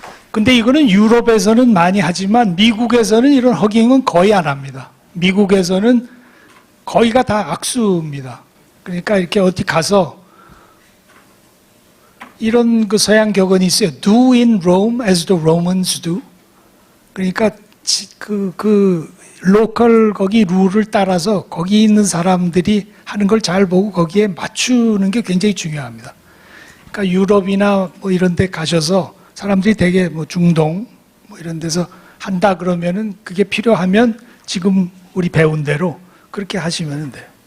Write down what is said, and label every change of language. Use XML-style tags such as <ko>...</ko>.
<ko>근데 이거는 유럽에서는 많이 하지만 미국에서는 이런 허깅은 거의 안 합니다. 미국에서는 거의가 다 악수입니다. 그러니까 이렇게 어디 가서 이런 그 서양 격언이 있어요.</ko> <en>Do in Rome as the Romans do.</en> <ko>그러니까 그 로컬 거기 룰을 따라서 거기 있는 사람들이 하는 걸 잘 보고 거기에 맞추는 게 굉장히 중요합니다. 그러니까 유럽이나 뭐 이런 데 가셔서 사람들이 되게 뭐 중동 뭐 이런 데서 한다 그러면은 그게 필요하면 지금 우리 배운 대로 그렇게 하시면 돼요.</ko>